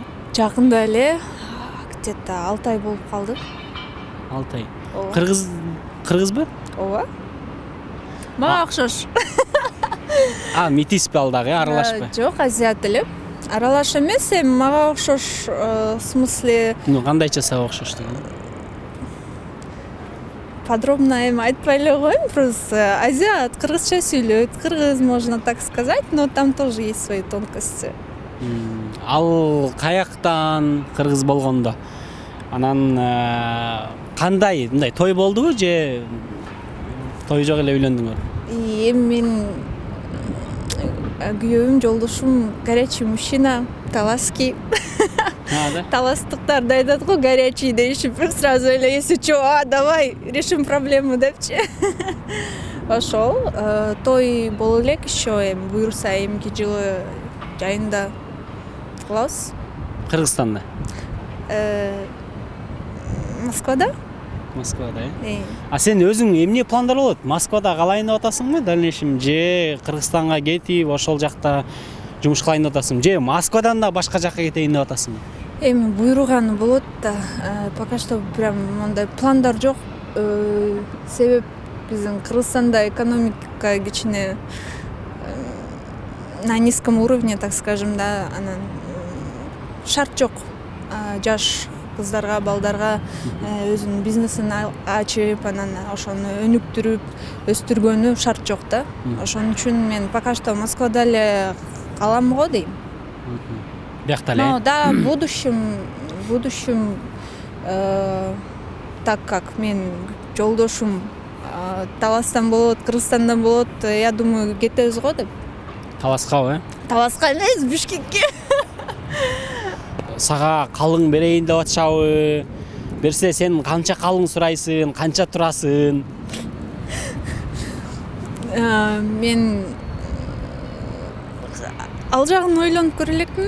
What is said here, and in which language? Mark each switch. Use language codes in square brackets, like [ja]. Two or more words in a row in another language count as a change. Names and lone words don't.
[ky] Жакында эле, где-то 6 ай болуп калды. 6 ай. Ооба. Кыргызбы? Ооба. Мага окшош. Метиспи ал дагы, аралашпы? Жок, азиат эле. Аралаш эмес, эми мага окшош, [ru] в смысле... [ky] Кандайча сага окшош деген? Подробно эми айтпай эле коеюн, просто азиат, кыргызча сүйлөйт, кыргыз, [ru] можно так сказать, но там тоже есть свои тонкости. [ky] Ал каяктан кыргыз болгондо? Анан кандай, мындай той болдубу же той жок эле үйлөндүңөр? Эми мен күйөөм, жолдошум [ru] горячий мужчина, [ky] талаский. Таластыктарды айтат го, горячий дейишип, сразу эле эси чоо, [ru] давай решим проблему депчи. [ky] Ошол той боло элек еще, эми буюрса эмки жылы жайында кылабыз. Кыргызстанда? Москвада. Москвада, сен өзүң эмне пландар болот? Москвада калайын деп атасыңбы дальнейшем, же Кыргызстанга кетип ошол жакта жумуш кылайын деп атасың, же Москвадан да башка жакка кетейин деп атасың? Эми буйруганы болот да, [ru] пока что [ky] прям мындай пландар жок. Себеп биздин Кыргызстанда экономика кичине [ru] на низком уровне, так скажем, [ky] да, анан шарт жок. Жаш кыздарга, балдарга өзүнүн бизнесин ачып, анан ошону өнүктүрүп, өстүргөнү шарт жок да. Ошон үчүн мен [ru] пока что [ky] Москвада эле калам го дейм. Биякта эле? [ru] Но да, в будущем, так как [ky] мен жолдошум Таластан болот, Кыргызстандан болот, [ru] я думаю, [ky] кетебиз го деп. Таласкабы? Таласка эмес, Бишкекке. Сага калың берейин деп атышабы? Берсе сен канча калың сурайсың, канча турасың? Мен ал жагын ойлонуп көрө элекмин.